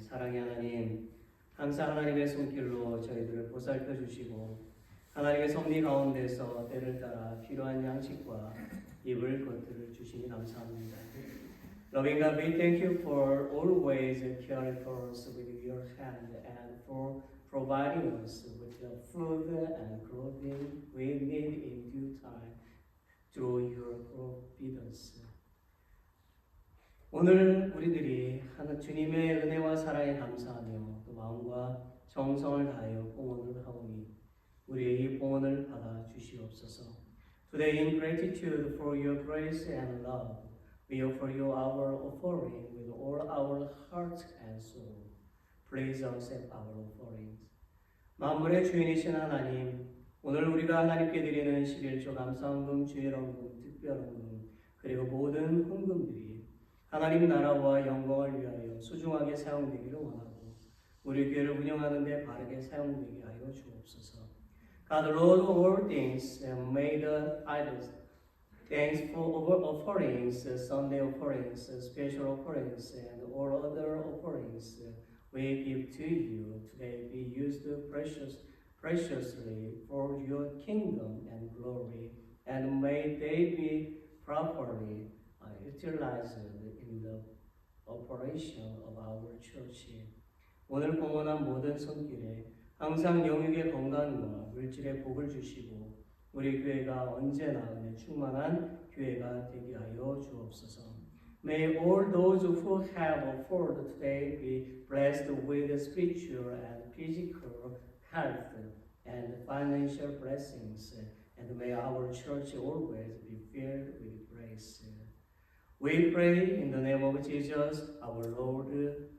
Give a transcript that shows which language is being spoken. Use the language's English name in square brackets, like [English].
[Korean] 사랑의 하나님, 항상 하나님의 손길로 저희들을 보살펴 주시고 하나님의 섭리 가운데서 때를 따라 필요한 양식과 입을 것들을 주시니 감사합니다. [English] Loving God, we thank you for always caring for us with your hand and for providing us with the food and clothing we need in due time through your providence. [Korean] 오늘 우리들이 하나님 주님의 은혜와 사랑에 감사하며 또 마음과 정성을 다하여 봉헌을 하오니 우리의 이 봉헌을 받아 주시옵소서. [English] Today in gratitude for your grace and love, we offer you our offering with all our heart and soul. Please accept our offerings. [Korean] 만물의 주인이신 하나님, 오늘 우리가 하나님께 드리는 11조 감사헌금, 주일헌금, 특별헌금, 그리고 모든 헌금들이 하나님 나라와 영광을 위하여 소중하게 사용되기를 원하고 우리 교회를 운영하는 데 바르게 사용되게 하여 주옵소서. [English] God, Lord of all things, may the idols, thanks for offerings, Sunday offerings, special offerings, and all other offerings we give to you today be used preciously for your kingdom and glory, and may they be properly utilized in the operation of our church. [Korean] 오늘 봉헌한 모든 손길에 항상 영육의 건강과 물질의 복을 주시고 우리 교회가 언제나 은혜 충만한 교회가 되게 하여 주옵소서. [English] May all those who have offered today be blessed with spiritual and physical health and financial blessings, and may our church always be filled with grace. We pray in the name of Jesus, our Lord.